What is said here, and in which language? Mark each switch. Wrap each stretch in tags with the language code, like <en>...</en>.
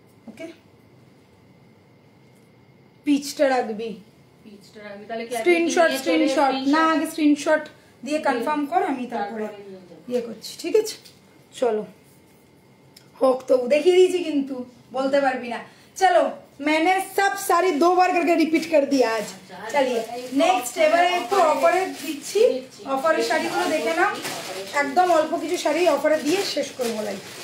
<bn>ওকে পিচটা রাখবি, পিচটা রাখবি তাহলে কি স্ক্রিনশট না, আগে স্ক্রিনশট দিয়ে কনফার্ম কর, আমি তারপরে ইয়ে করছি, ঠিক আছে? চলো হোক, তো দেখিয়ে দিয়েছি কিন্তু বলতে পারবি না।</bn> <hi>চলো मैंने सब सारी 2 बार करके रिपीट कर दिया आज। चलिए नेक्स्ट</hi> <bn>এবারে একটু অফারে দিচ্ছি, অফারের শাড়িগুলো দেখে নাও, একদম অল্প কিছু শাড়ি অফারে দিয়ে শেষ করে বলাই।</bn>